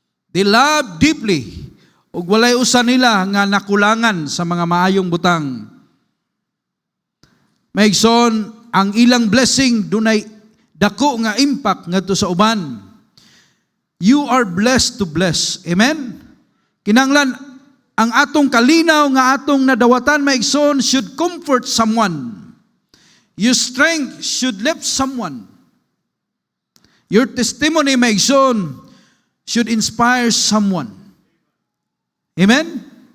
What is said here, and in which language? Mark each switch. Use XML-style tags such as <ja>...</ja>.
<en>They loved deeply.</en> <ceb>Ug walay usa nila nga nakulangan sa mga maayong butang. Maigsoon, ang ilang blessing dunay dako nga impact ngadto sa uban.</ceb> <en>You are blessed to bless. Amen?</en> <ceb>Kinahanglan ang atong kalinaw nga atong nadawatan maigsoon</ceb> <en>should comfort someone. Your strength should lift someone. Your testimony maigsoon should inspire someone. Amen?</en>